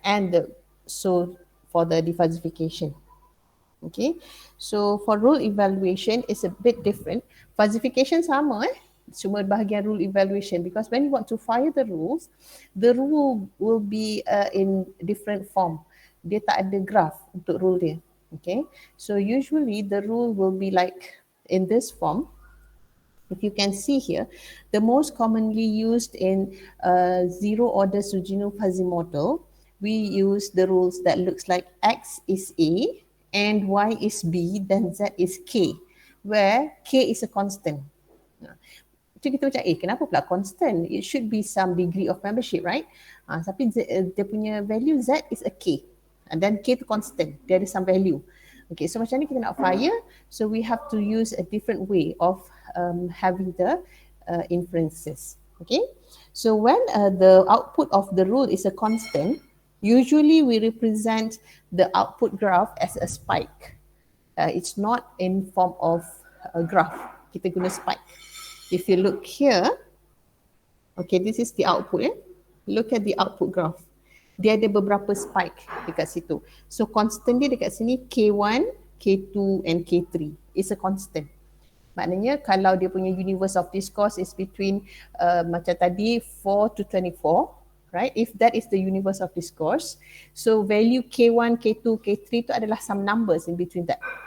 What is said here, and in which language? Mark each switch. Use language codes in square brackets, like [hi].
[en] And so for the defuzzification. Okay, so for rule evaluation is a bit different. Fuzzification [ms] sama cuma bahagian [en] rule evaluation, because when you want to fire the rules, the rule will be in different form. [ms] Dia tak ada graph untuk rule dia. [en] Okay, so usually the rule will be like in this form. If you can see here, the most commonly used in zero order Sujino fuzzy model, we use the rules that looks like X is A and Y is B, then Z is K, where K is a constant. [ms] Itu kita macam, kenapa pula [en] constant? It should be some degree of membership, right? [ms] Tapi dia punya [en] value Z is a K. And then K tu constant, [ms] dia ada [en] some value. Okay, so [ms] macam ni kita nak [en] fire, so we have to use a different way of having the inferences. Okay, so when the output of the rule is a constant, usually we represent the output graph as a spike. It's not in form of a graph. [ms] Kita guna [en] spike. If you look here, okay, this is the output. Look at the output graph. [ms] Dia ada beberapa spike dekat situ. [en] So constant [ms] dia dekat sini [en] K1, K2 and K3 is a constant. [ms] Maknanya kalau dia punya [en] universe of discourse is between [ms] macam tadi [en] 4 to 24, right? If that is the universe of discourse, so value K1, K2, K3 [ms] tu adalah [en] some numbers in between that.